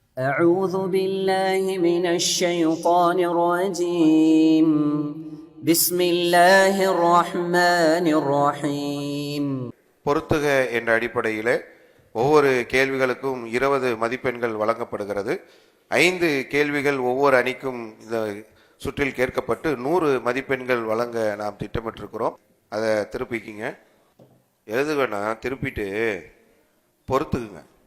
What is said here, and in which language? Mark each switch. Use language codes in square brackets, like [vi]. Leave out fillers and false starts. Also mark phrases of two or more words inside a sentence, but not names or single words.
[ar] أعوذ بالله من الشيطان الرجيم بسم الله الرحمن الرحيم. [ta] பொறுத்துக என்ற அடிப்படையில் ஒவ்வொரு கேள்விகளுக்கும் 20 மதிப்பெண்கள் வழங்கப்படுகிறது. 5 கேள்விகள் ஒவ்வொரு அணிக்கும் இந்த சுற்றில் கேட்கப்பட்டு 100 மதிப்பெண்கள் வழங்க நாம் திட்டமிட்டிருக்கிறோம். அதை திருப்பிக்கிங்க, எழுதுவேனா திருப்பிட்டு பொறுத்துக்குங்க.